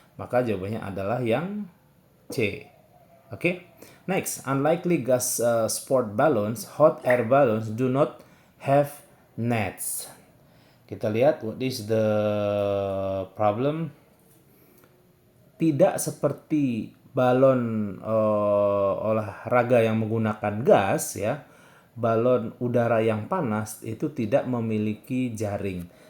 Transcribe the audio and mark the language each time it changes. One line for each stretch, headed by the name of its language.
Indonesian: Maka jawabannya adalah yang C. Oke.
English: Next, unlikely gas sport balloons, hot air balloons do not have nets.
Indonesian: Kita lihat
English: what is the problem.
Indonesian: Tidak seperti balon olahraga yang menggunakan gas ya. Balon udara yang panas itu tidak memiliki jaring.